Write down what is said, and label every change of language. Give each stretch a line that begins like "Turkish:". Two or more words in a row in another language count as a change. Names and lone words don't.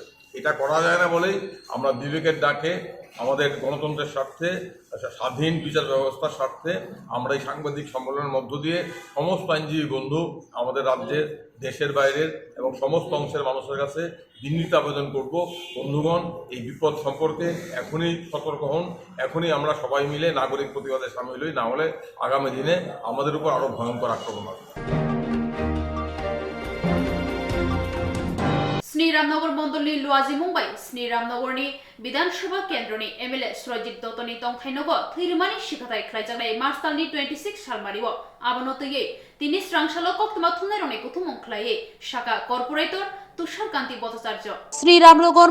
Bangla: এটা করা যায় না বলেই আমরা বিবেকের ডাকে, আমাদের গণতন্ত্রের স্বার্থে, স্বাধীন বিচার ব্যবস্থার স্বার্থে আমরা এই সাংবাদিক সম্মেলনের মধ্য দিয়ে সমস্ত আইনজীবী বন্ধু, আমাদের রাজ্যের, দেশের বাইরের এবং সমস্ত অংশের মানুষের কাছে বিনীত আবেদন করব, বন্ধুগণ এই বিপদ সম্পর্কে এখনই সতর্ক হন, এখনই আমরা সবাই মিলে নাগরিক প্রতিবাদে সামিল হই, না হলে আগামী দিনে আমাদের উপর আরও ভয়ঙ্কর আক্রমণ হবে।
Kok Borok: Swrangchati Mandolni Luaji Mumbai Swrangchati Bidansabha Kendroni MLA Swrajit Dotoni Tongthainogo Thirmani Shikatai Khlaijagnai Marstalni 26 Salmariwo Abonotoye Tini Swrangchati Koktwma thumnairokni kuthumong khlai Shaka Corporator Tushar Bhattacharya Swrangchati